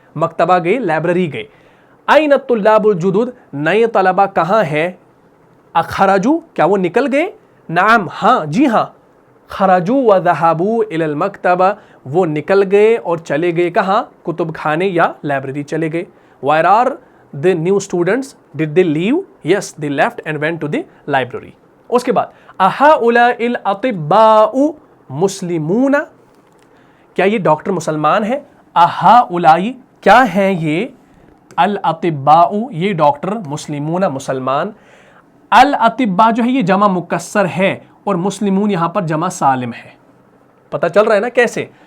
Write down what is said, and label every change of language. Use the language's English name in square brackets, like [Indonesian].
[Hindi] मकतबा गए, लाइब्रेरी गए। [Arabic] आइन तुल्लाबुल जुदूद, [Hindi] नए तलबा कहाँ है? अखरजू, क्या वो निकल गए? नाम, हाँ जी हाँ। [Arabic] खरजू व ज़हबू इलल मकतबा, [Hindi] वो निकल गए और चले गए कहाँ? कुतुब खाने या लाइब्रेरी चले गए। [English] Where are the new students? Did they leave? Yes, they left and went to the library. [Hindi] उसके बाद [Arabic] अहाउलाइल अतिब्बाउ मुस्लिमूना, [Hindi] क्या ये डॉक्टर मुसलमान है? अहाउलाई, क्या हैं ये? अल अतिब्बाउ, ये डॉक्टर, मुस्लिमूना मुसलमान। अल अतिब्बा जो है ये जमा मुकस्सर है और मुस्लिमून यहाँ पर जमा सालिम है। पता चल रहा है ना कैसे?